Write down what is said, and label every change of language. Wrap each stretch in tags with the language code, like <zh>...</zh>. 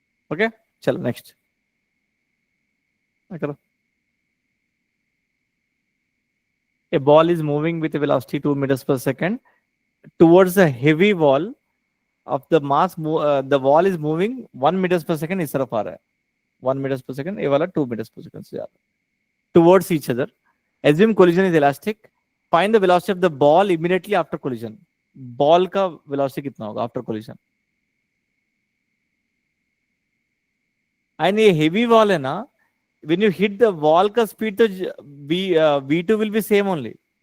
<en>Okay. Chalo next. Okay. A ball is moving with a velocity 2 meters per second towards a heavy wall of the mass. The wall is moving 1 meters per second.</en> <hi>इस तरफ आ रहा है 1 meters per second. ये वाला 2 meters per second से जा रहा है</hi> <en>towards each other. Assume collision is elastic. Find the velocity of the ball immediately after collision.</en> <hi>Ball का velocity कितना होगा</hi> <en>after collision? And ये heavy wall है ना, when you hit the wall का speed तो v2 will be same only.</en>